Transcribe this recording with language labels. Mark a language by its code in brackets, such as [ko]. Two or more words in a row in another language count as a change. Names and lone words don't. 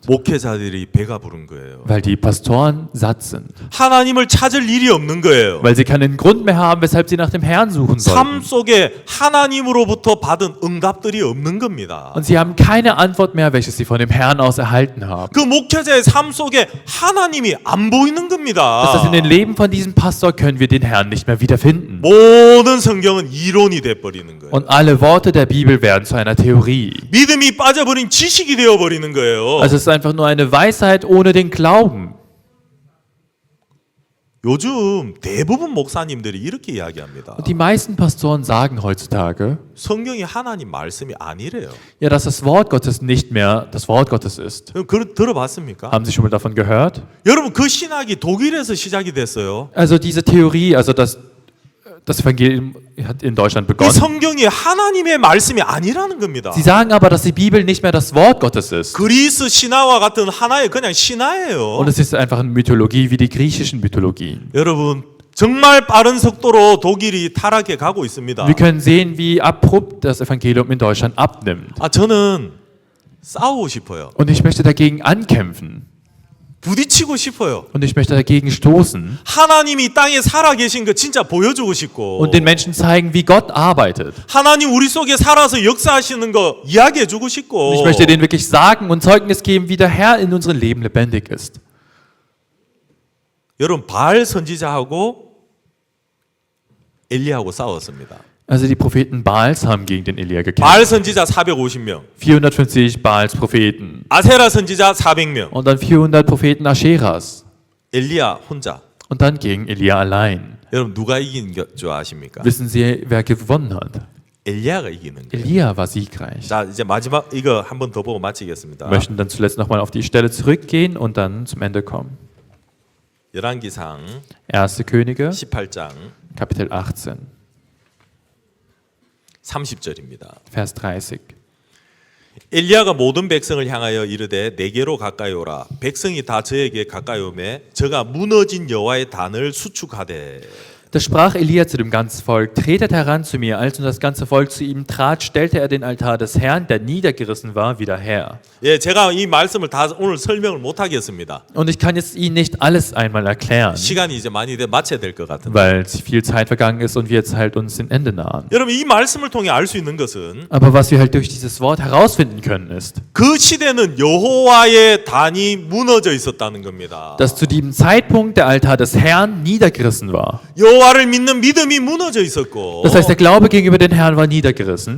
[ko] 목회자들이 배가 부른 거예요. [de] Weil die Pastoren satt sind. [ko] 하나님을 찾을 일이 없는 거예요. [de] Weil sie keinen Grund mehr haben, weshalb sie nach dem Herrn suchen [ko] 삶 [de] sollten. [ko] 속에 하나님으로부터 받은 응답들이 없는 겁니다. [de] Und sie haben keine Antwort mehr, welche sie von dem Herrn aus erhalten haben. [ko] 그 목회자의 삶 속에 하나님이 안 보이는 겁니다. [de] Das heißt, in den Leben von diesem Pastor können wir den Herrn nicht mehr wiederfinden. [ko] 모든 성경은 이론이 돼버리는 거예요. [de] Und alle Worte der Bibel werden zu einer Theorie. [ko] 믿음이 빠져버린 지식이 되어버리는 거예요. [de] Also es ist einfach nur eine Weisheit ohne den Glauben. [ko] 요즘 대부분 목사님들이 이렇게 이야기합니다. [de] Und die meisten Pastoren sagen heutzutage, [ko] 성경이 하나님 말씀이 아니래요. [de] ja, dass das Wort Gottes nicht mehr das Wort Gottes ist. [ko] 들어봤습니까? [de] Haben Sie schon mal davon gehört? [ko] 여러분 그 신학이 독일에서 시작이 됐어요. [de] Also diese Theorie, also das Evangelium hat in Deutschland [ko] 이 [de] begonnen. [ko] 성경이 하나님의 말씀이 아니라는 겁니다. [de] Sie sagen aber, dass die Bibel nicht mehr das Wort Gottes ist. [ko] 그리스 신화와 같은 하나의 그냥 신화예요. [de] Und es ist einfach eine Mythologie wie die griechischen Mythologien. [ko] 여러분 정말 빠른 속도로 독일이 타락해 가고 있습니다. [de] Wir können sehen, wie abrupt das Evangelium in Deutschland abnimmt. [ko] 저는 싸우고 싶어요. [de] Und ich möchte dagegen ankämpfen. [ko] 부딪히고 싶어요. [de] Und ich möchte dagegen stoßen. [ko] 하나님이 땅에 살아 계신 거 진짜 보여주고 싶고 [de] Und den Menschen zeigen, wie Gott arbeitet. [ko] 하나님 우리 속에 살아서 역사하시는 거 이야기해주고 싶고 [de] Und ich möchte denen wirklich sagen und Zeugnis geben, wie der Herr in unserem Leben lebendig ist. [ko] 여러분 바알 선지자하고 엘리야하고 싸웠습니다. [de] Also die Propheten Baals haben gegen den Elia gekämpft. [ko] 바알 선지자 450명, [de] 450 Baals Propheten. [ko] 아세라 선지자 400명, [de] Und dann 400 Propheten Ascheras. [ko] 엘리야 혼자. [de] Und dann gegen Elia allein. [ko] 여러분 누가 이긴 줄 아십니까? [de] Wissen Sie, wer gewonnen hat? [ko] 엘리야가 이기는 거예요. [de] Elia war siegreich. [ko] 자 이제 마지막 이거 한 번 더 보고 마치겠습니다. [de] Wir möchten dann zuletzt nochmal auf die Stelle zurückgehen und dann zum Ende kommen. [ko] 열왕기상 [de] 1. Könige, [ko] 18장 [de] Kapitel 18, [ko] 30절입니다. [de] Vers 30. [ko] 엘리야가 모든 백성을 향하여 이르되 내게로 가까이 오라. 백성이 다 저에게 가까이 오매 저가 무너진 여호와의 단을 수축하되. [de] Da sprach Elia zu dem ganzen Volk, tretet heran zu mir. Als nun das ganze Volk zu ihm trat, stellte er den Altar des Herrn, der niedergerissen war, wieder her. [ko] 예, 제가 이 말씀을 다 오늘 설명을 못 하겠습니다. [de] Und ich kann jetzt Ihnen nicht alles einmal erklären, [ko] 시간이 이제 많이 마쳐야 될 것 같은데. [de] weil viel Zeit vergangen ist und wir jetzt halt uns dem Ende nahen. [ko] 여러분 이 말씀을 통해 알 수 있는 것은 [de] Aber was wir halt durch dieses Wort herausfinden können, ist, [ko] 그 시대는 여호와의 단이 무너져 있었다는 겁니다. [de] dass zu diesem Zeitpunkt der Altar des Herrn niedergerissen war. [ko] 여호와를 믿는 믿음이 무너져 있었고 [de] Das heißt, der Glaube gegenüber den Herrn war niedergerissen.